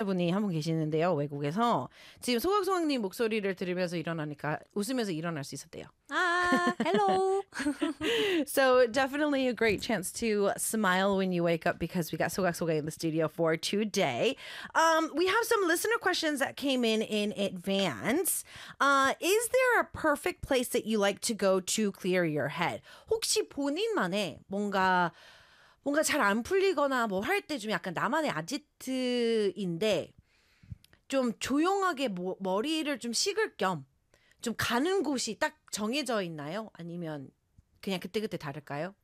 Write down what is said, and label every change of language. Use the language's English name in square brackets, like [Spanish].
[Korean] 남자분이 한 분 계시는데요, 외국에서. 지금 소각소각님 목소리를 들으면서 일어나니까 웃으면서 일어날 수 있었대요. [English] 아, hello. So definitely a great chance to smile when you wake up because we got Sogak in the studio for today. We have some listener questions that came in advance. Is there a perfect place that you like to go to clear your head? [Korean] 혹시 본인만의 뭔가 잘 안 풀리거나 뭐 할 때 좀 약간 나만의 아지트인데 좀 조용하게 머리를 좀 식을 겸 좀 가는 곳이 딱 정해져 있나요? 아니면 그냥 그때그때 다를까요?